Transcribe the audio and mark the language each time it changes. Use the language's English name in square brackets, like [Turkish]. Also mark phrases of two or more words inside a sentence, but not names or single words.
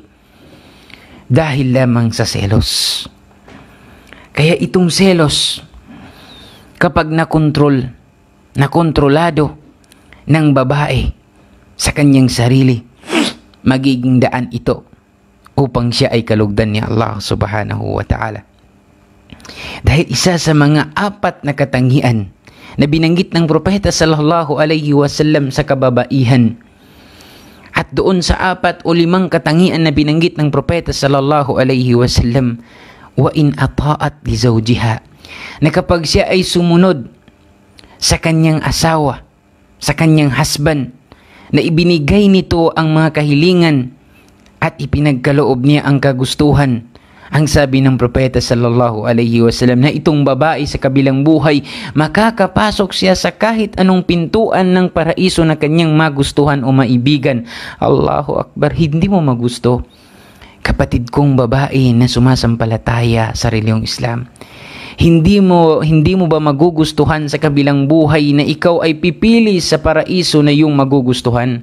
[Filipino] Dahil lamang sa selos. Kaya itong selos, kapag nakontrolado ng babae sa kanyang sarili, magiging daan ito upang siya ay kalugdan ni Allah [Arabic] سبحانه وتعالى. [Filipino] Dahil isa sa mga 4 na katangian na binanggit ng propeta [Arabic] صلى الله عليه وسلم [Filipino] sa kababaihan, at doon sa 4 o 5 katangian na binanggit ng propeta [Arabic] صلى الله عليه وسلم, وإن أطاعت لزوجها, [Filipino] na kapag siya ay sumunod sa kanyang asawa, sa kanyang husband, na ibinigay nito ang mga kahilingan at ipinagkaloob niya ang kagustuhan, ang sabi ng propeta [Arabic] صلى الله عليه وسلم [Filipino] na itong babae sa kabilang buhay, makakapasok siya sa kahit anong pintuan ng paraiso na kanyang magustuhan o maibigan. [Arabic] الله أكبر, [Filipino] hindi mo magusto, kapatid kong babae na sumasampalataya sa reliyong Islam, hindi mo ba magugustuhan sa kabilang buhay na ikaw ay pipili sa paraiso na yung magugustuhan?